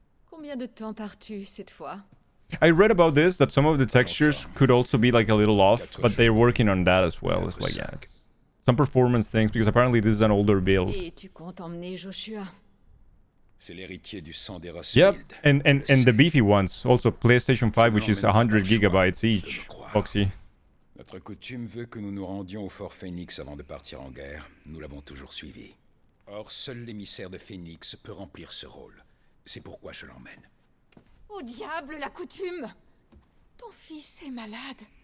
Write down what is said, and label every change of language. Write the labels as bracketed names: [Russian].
[French] Combien de temps pars-tu cette fois? [English] I read about this, that some of the textures could also be like a little off, but they're working on that as well. It's like, yeah, it's some performance things, because apparently this is an older build. [French] Et tu comptes emmener Joshua? C'est l'héritier du sang des [English] Yep, and the beefy ones. Also PlayStation 5, which is 100 gigabytes each. Foxy. [French] Notre coutume veut que nous nous rendions au Fort Phoenix avant de partir en guerre. Nous l'avons toujours suivi. Or, seul l'émissaire de Phoenix peut remplir ce rôle. C'est pourquoi je l'emmène. Au diable, la coutume! Ton fils est malade.